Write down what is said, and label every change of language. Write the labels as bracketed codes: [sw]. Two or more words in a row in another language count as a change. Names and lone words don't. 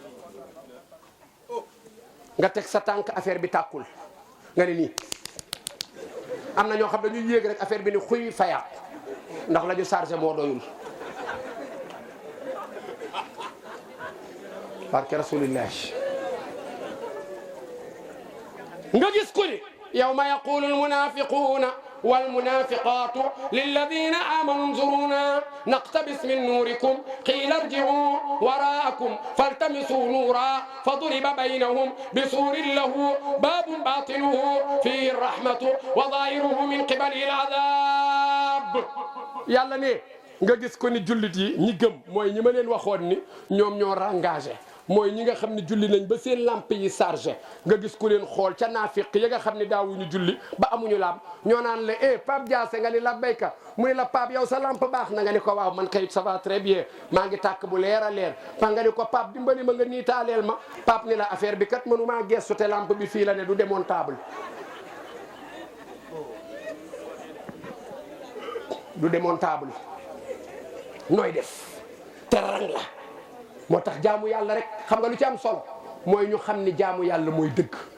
[wo] nga teg sa tànk affaire bi tàkkul nga ne nii am na ñoo xam dañuy yéeg rek affaire bi ni xuy fayaat ndax la ñu chargé moo doyul barke rasulillah nga gis ku ni [ar] يوم يقول المنافقون والمنافقات للذين آمنوا انظرونا نقتبس من نوركم قيل ارجعوا وراءكم فالتمسوا نورا فضرب بينهم بسور له باب باطنه فيه الرحمة وظاهره من قبله العذاب [wo] yàlla ne nga gis ko ni jullit yi ñi gëm mooy ñi ma leen waxoon ni ñoom ñoo engagé mooy ñi nga xam ne julli nañ ba seen lampe yi chargé nga gis ku leen xool ca naafiq ya nga xam ne daawuñu julli ba amuñu lamp ñoo naan la Pape Diassé nga ni la béyka mu ne la Pape yow sa lampe baax na nga ni ko waaw man kay [fr] ça va très bien [wo] maa ngi tàkk bu leer a leer pa nga ni ko Pape dimbali ma nga niitaaleel ma Pape ni la affaire bi kat mënumaa gestu te lampe bi fii la ne du démontable du démontable nooy def te rang la moo tax jaamu yàlla rek xam nga lu ci am solo mooy ñu xam ni jaamu yàlla mooy dëgg